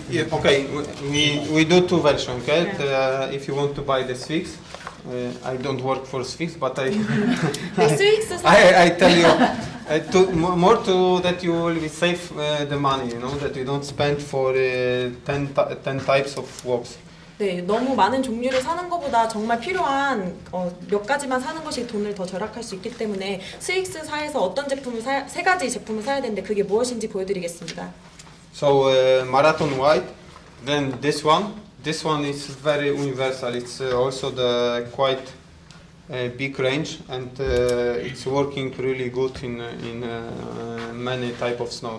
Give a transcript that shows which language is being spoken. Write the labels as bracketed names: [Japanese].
[English] Okay, we do 2 versions. Okay, if you want to buy the Sphinx, I don't work for Sphinx, but I [Korean] 네, 스윅스 [English] I tell you more to that you will be save the money, you know, that you don't spend for 10 types of works. [Korean] 네, 너무 많은 종류를 사는 것보다 정말 필요한 몇 가지만 사는 것이 돈을 더 절약할 수 있기 때문에 스윅스사에서 어떤 제품을 세 가지 제품을 사야 되는데 그게 무엇인지 보여드리겠습니다. [English] So marathon white, then this one is very universal. It's also the quite big range, and it's working really good in many type of snow.